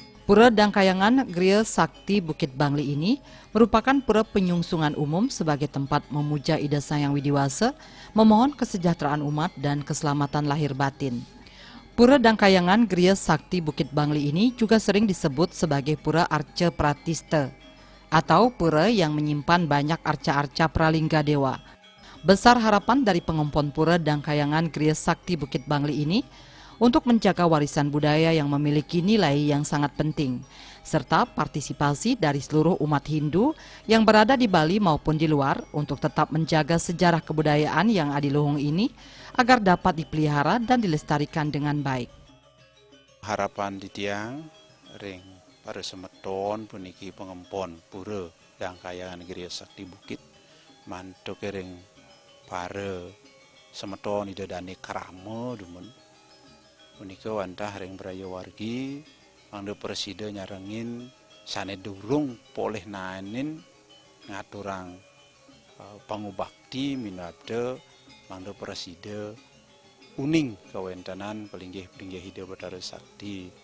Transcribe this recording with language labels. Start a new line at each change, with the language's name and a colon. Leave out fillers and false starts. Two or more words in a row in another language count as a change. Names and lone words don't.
Indonesian: Pura Dangkayangan Griya Sakti Bukit Bangli ini merupakan pura penyungsungan umum sebagai tempat memuja Ida Sang Widiwasa, memohon kesejahteraan umat dan keselamatan lahir batin. Pura Dangkayangan Griya Sakti Bukit Bangli ini juga sering disebut sebagai Pura Arca Pratista atau pura yang menyimpan banyak arca-arca pralingga dewa. Besar harapan dari pengempon Pura Dangkayangan Griya Sakti Bukit Bangli ini untuk menjaga warisan budaya yang memiliki nilai yang sangat penting, serta partisipasi dari seluruh umat Hindu yang berada di Bali maupun di luar untuk tetap menjaga sejarah kebudayaan yang adiluhung ini agar dapat dipelihara dan dilestarikan dengan baik.
Balinese: Harapan di tiang ring para semeton puniki pengempon Pura Dangkayangan Griya Sakti Bukit mantuk ring para semeton idadane krama demen punika wantah ring brayawargi mangda presida nyarengin sane durung poleh naenin ngaturang pangubakti minabda mangda presida uning kawentanan pelinggih-pelinggih hidup Bathara Sakti